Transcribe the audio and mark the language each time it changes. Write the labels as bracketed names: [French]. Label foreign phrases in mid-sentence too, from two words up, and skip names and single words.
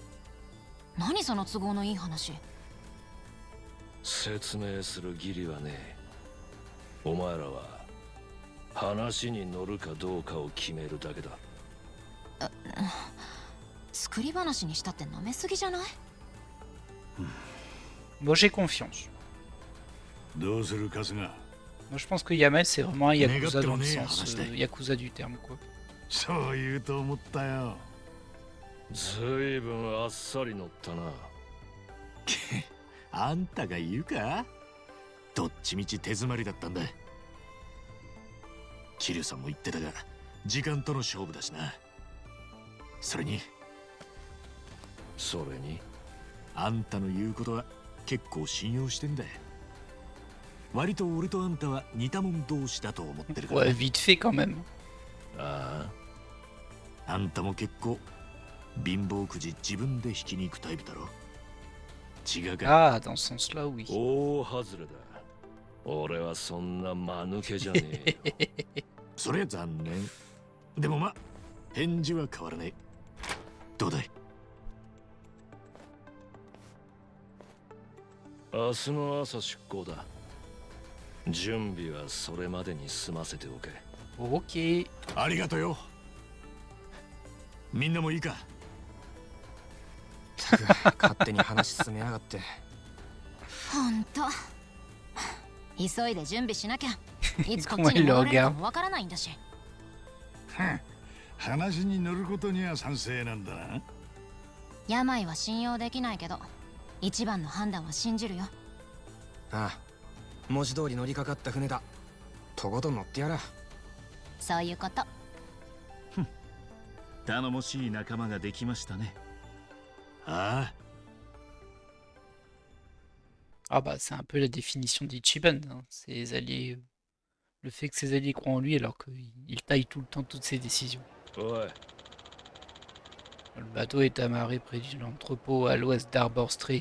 [Japanese] 何その都合のいい話。説明する義理はねえ。お前らは話に乗るかどうかを決めるだけだ。作り話にしたって舐めすぎじゃない？ [French] Moi j'ai confiance. [Japanese] どうする春日。 [French] Moi je pense que Yamel c'est vraiment un Yakuza dans le Négateur, sens né, Yakuza du terme quoi. [Japanese] そう言うと思ったよ。ずいぶんあっさり乗ったな。あんたが言うか。どっちみち手詰まりだったんだ。桐生さんも言ってたが、時間との勝負だしな。それにあんたの言うことは結構信用してんだ。割と俺とあんたは似たもん同士だと思ってるから。 [French] Ouais, vite fait quand même. [Japanese] ああ、あんたも結構貧乏くじ自分で引きに行くタイプだろ。違うか。 [French] Ah, dans ce sens-là, oui. [Japanese] 大外れだ。俺はそんな間抜けじゃねえよ。そりゃ残念。でもま、返事は変わらねえ。どうだい？明日の朝出港だ。準備はそれまでに済ませておけ。 Ok. ありがとよ。みんなもいいか。勝手に話進めやがって。ほんと急いで準備しなきゃ。いつこっ [French] Comment [Japanese] ちに [French] il le [Japanese] 戻れるか [French] regarde? [Japanese] もわからないんだし。話に乗ることには賛成なんだな。病は信用できないけど、一番の判断は信じるよ。ああ、文字通り乗りかかった船だ。とことん乗ってやら。そういうこと。頼もしい仲間ができましたね。ああ、 [French] Ah bah c'est un peu la définition d'Ichiban, hein. Ses alliés, le fait que ses alliés croient en lui alors qu'il taille tout le temps toutes ses décisions. [Japanese] おい、 [French] Le bateau est amarré près de l'entrepôt à l'ouest d'Arbor Street.